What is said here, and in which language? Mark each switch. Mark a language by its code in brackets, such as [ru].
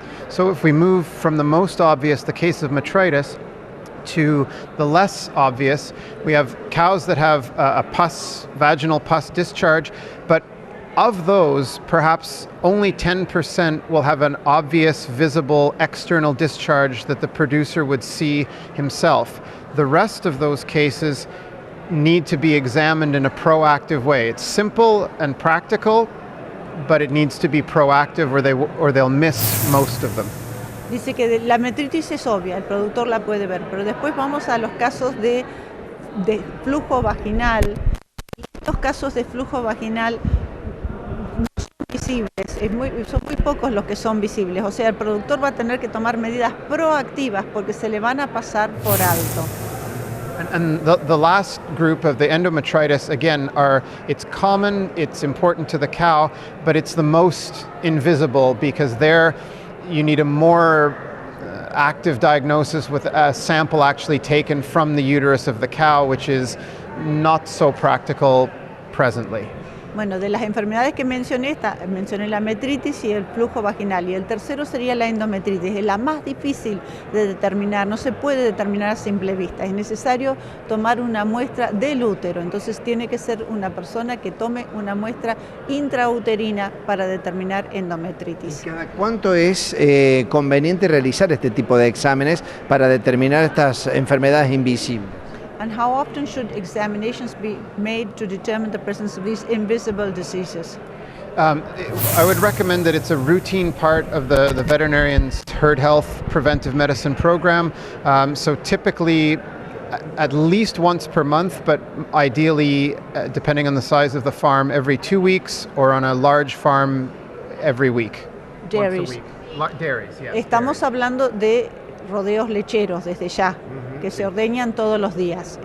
[en] So if we move from the most obvious, the case of metritis, to the less obvious, we have cows that have a vaginal pus discharge, but of those, perhaps only 10% will have an obvious, visible external discharge that the producer would see himself. The rest of those cases need to be examined in a proactive way. It's simple and practical, but it needs to be proactive or they'll miss most of them. [es] Dice que la metritis es obvia, el productor la puede ver, pero después vamos a los casos de flujo vaginal. Y estos casos de flujo vaginal no son visibles, son muy pocos los que son visibles. O sea, el productor va a tener que tomar medidas proactivas porque se le van a pasar por alto. [en] And the last group of the endometritis, again, it's common, it's important to the cow, but it's the most invisible because you need a more active diagnosis with a sample actually taken from the uterus of the cow, which is not so practical presently. [es] Bueno, de las enfermedades que mencioné la metritis y el flujo vaginal, y el tercero sería la endometritis, es la más difícil de determinar, no se puede determinar a simple vista, es necesario tomar una muestra del útero, entonces tiene que ser una persona que tome una muestra intrauterina para determinar endometritis. ¿Cada cuánto es conveniente realizar este tipo de exámenes para determinar estas enfermedades invisibles? [en] And how often should examinations be made to determine the presence of these invisible diseases? I would recommend that it's a routine part of the veterinarian's herd health preventive medicine program. So typically at least once per month, but ideally, depending on the size of the farm, every 2 weeks, or on a large farm, every week. Dairies. Once a week. Dairies, yes. [es] Estamos hablando de rodeos lecheros desde ya, que se ordeñan todos los días.